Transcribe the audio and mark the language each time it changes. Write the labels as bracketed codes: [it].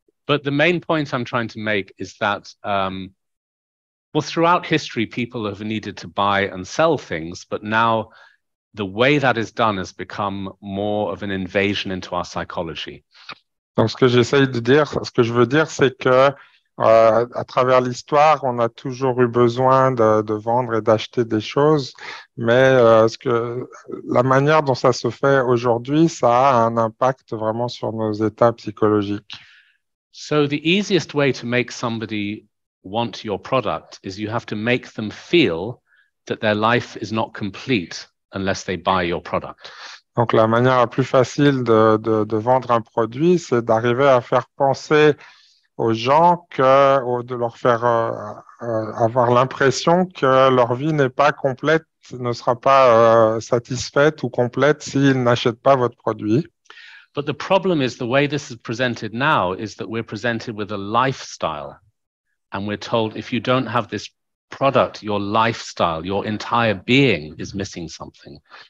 [en] But the main point I'm trying to make is that, throughout history, people have needed to buy and sell things, but now the way that is done has become more of an invasion into our psychology. [fr] Donc, ce que je veux dire, c'est que à travers l'histoire, on a toujours eu besoin de vendre et d'acheter des choses, mais la manière dont ça se fait aujourd'hui, ça a un impact vraiment sur nos états psychologiques. [en] So the easiest way to make somebody want your product is you have to make them feel that their life is not complete unless they buy your product. [fr] Donc, la manière la plus facile de vendre un produit, c'est d'arriver à faire penser aux gens de leur faire avoir l'impression que leur vie n'est pas complète, ne sera pas satisfaite ou complète s'ils n'achètent pas votre produit. [en] But the problem is the way this is presented now is that we're presented with a lifestyle, and we're told if you don't have this product, your lifestyle, your entire being is missing something.